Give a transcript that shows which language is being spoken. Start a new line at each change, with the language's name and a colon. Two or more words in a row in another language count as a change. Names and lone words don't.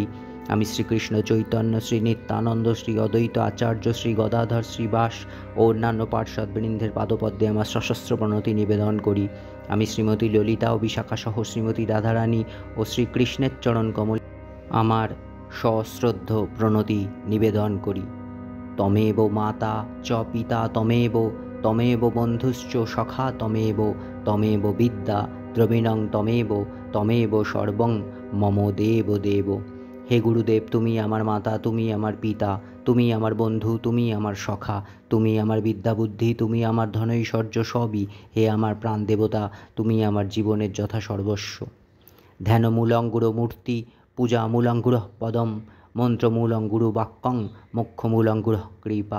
Bangla: আমি শ্রীকৃষ্ণ চৈতন্য, শ্রী নিত্যানন্দ, শ্রী অদ্বৈত আচার্য, শ্রী গদাধর, শ্রীবাস ও অন্যান্য পার্ষদবৃন্দের পাদপদ্মে আমার সশস্ত্র প্রণতি নিবেদন করি। আমি শ্রীমতী ললিতা ও বিশাখা সহ শ্রীমতী রাধারানী ও শ্রীকৃষ্ণের চরণ কমল আমার সশ্রদ্ধ প্রণতি নিবেদন করি।
Sanskrit: তমেব মাতা চ পিতা তমেব, তমেব বন্ধুশ্চ সখা তমেব, তমেব বিদ্যা দ্রবিণং তমেব, তমেব সর্বং মম দেব দেব।
Bangla: হে গুরুদেব, তুমি আমার মাতা, তুমি আমার পিতা, তুমি আমার বন্ধু, তুমি আমার সখা, তুমি আমার বিদ্যা বুদ্ধি, তুমি আমার ধনৈশ্বর্য সবই। হে আমার প্রাণ দেবতা, তুমি আমার জীবনের যথা সর্বস্ব।
Sanskrit: ধ্যানমূলং গুরুমূর্তি, পূজামূলং গুরুঃ পদম, মন্ত্রমূলং গুরু বাক্যং, মোক্ষমূলং গুরুঃ কৃপা।